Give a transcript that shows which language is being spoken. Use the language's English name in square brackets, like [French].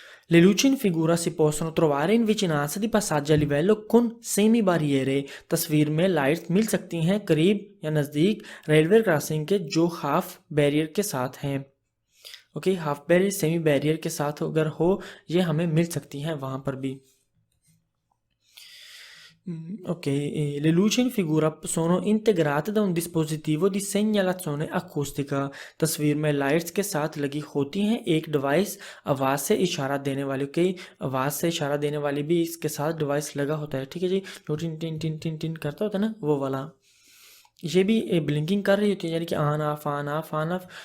[Italian] Le luci in figura si possono trovare in vicinanza di passaggi a livello con semi barriere। [Hindi] तस्वीर में lights मिल सकती हैं करीब या नज़दीक रेलवे क्रॉसिंग के जो हाफ बैरियर के साथ हैं। Okay, half barrier semi barrier के साथ अगर हो ये हमें मिल सकती हैं वहाँ पर भी। [Italian] Ok, le luci in figura sono integrate da un dispositivo di segnalazione acustica। [Hindi] तस्वीर में लाइट्स के साथ लगी होती हैं एक डिवाइस आवाज़ से इशारा देने वाली, के आवाज़ से इशारा देने वाली भी इसके साथ डिवाइस लगा होता है। ठीक है जी, जो tin tin tin tin tin करता होता है ना, वो वाला। ये भी ब्लिंकिंग कर रही होती है, यानी कि on off on off on off.